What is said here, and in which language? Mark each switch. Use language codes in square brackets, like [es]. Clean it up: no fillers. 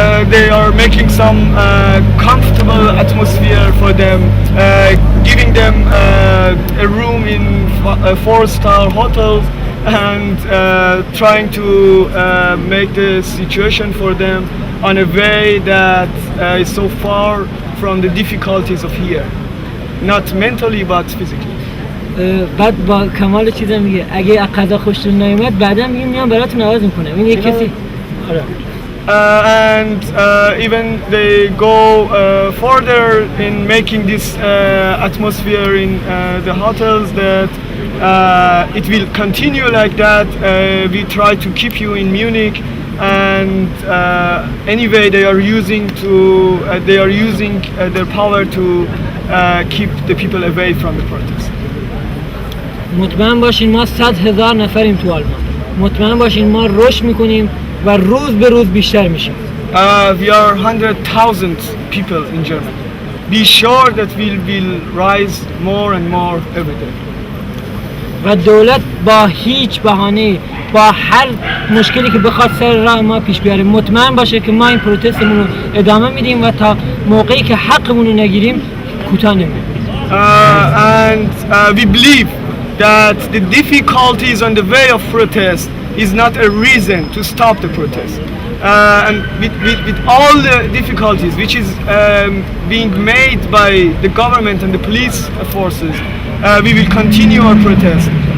[en] They are making some comfortable atmosphere for them, giving them a room in 4-star hotels, and trying to make the situation for them on a way that is so far from the difficulties of here, not mentally but physically. [fa] بعد با کمال چیزا میگه اگه غذا خوشتون نیومد بعدا میگم میام براتون آواز میکنم. این یک کسی [en] and even they go further in making this atmosphere in the hotels that it will continue like that. We try to keep you in Munich, and anyway they are using their power to keep the people away from the protest. [fa] مطمئن باشین ما 100,000 نفریم تو آلمان. مطمئن باشین ما رشد میکنیم و روز به روز بیشتر میشیم. [en] We are 100,000 people in Germany. Be sure that we will rise more and more every day. [fa] و دولت با هیچ بهانه‌ای، با هر مشکلی که بخواد سر راه ما پیش بیاره، مطمئن باشه که ما این پروتستمون رو ادامه میدیم و تا موقعی که حقمون رو نگیریم کوتاه نمی‌ایم. [en] And we believe that the difficulties on the way of protest is not a reason to stop the protest. And with all the difficulties which is being made by the government and the police forces, we will continue our protest.